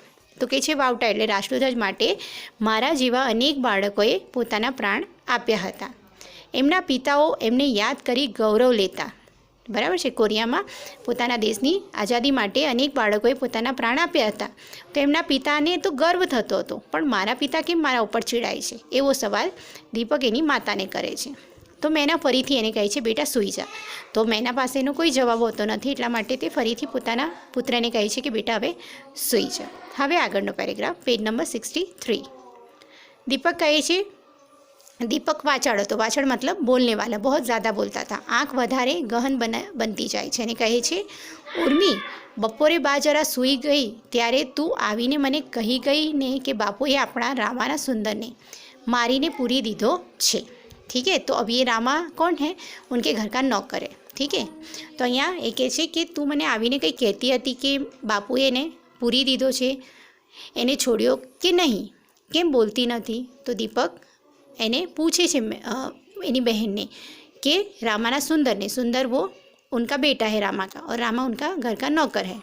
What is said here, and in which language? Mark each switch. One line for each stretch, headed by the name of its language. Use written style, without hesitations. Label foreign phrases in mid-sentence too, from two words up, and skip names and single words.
Gujarati: તો કહે છે વાવટા એટલે રાષ્ટ્રધ્વજ માટે મારા જેવા અનેક બાળકોએ પોતાના પ્રાણ આપ્યા હતા। એમના પિતાઓ એમને યાદ કરી ગૌરવ લેતા,
Hindi: बराबर है।
Gujarati: કોરિયા મેં પોતાના દેશની આઝાદી માટે અનેક બાળકોએ પોતાના પ્રાણ આપ્યા હતા। તો એમના પિતાને તો ગર્વ થતો હતો, પણ મારા પિતા કેમ મારા ઉપર ચિડાય છે એવો સવાલ દીપક એની માતાને કરે છે। તો મૈના ફરીથી એને કહે છે બેટા સૂઈ જા। તો મૈના પાસેનો કોઈ જવાબ હોતો નથી, એટલા માટે તે ફરીથી પોતાના પુત્રને કહે છે કે બેટા હવે સૂઈ જા। હવે આગળનો
English: paragraph page number
Gujarati: 63। દીપક કહે છે દીપક વાચાળ તો વાચાળ
Hindi: मतलब बोलने वाला, बहुत ज़्यादा बोलता था,
Gujarati: આંખ વધારે ગહન બનતી જાય છે। કહે છે ઉર્મી બપોરે બા જરા સૂઈ ગઈ ત્યારે તું આવીને મને કહી ગઈ ને કે બાપુએ અપના રામાના સુંદરને મારીને પૂરી દીધો છે।
Hindi: ठीक है, तो अब ये रामा कौन है, उनके घर का नौकर है। ठीक है, तो
Gujarati: અહીંયા એ કહે છે કે તું મને આવીને કઈ કહેતી હતી કે બાપુએ ને પૂરી દીધો છે, એને છોડ્યો કે નહીં, કેમ બોલતી નથી। તો દીપક એને પૂછે છે એની બહેન ને કે રામાના સુંદર ને,
Hindi: सुंदर वो उनका बेटा है रामा का, और रामा उनका घर का नौकर है।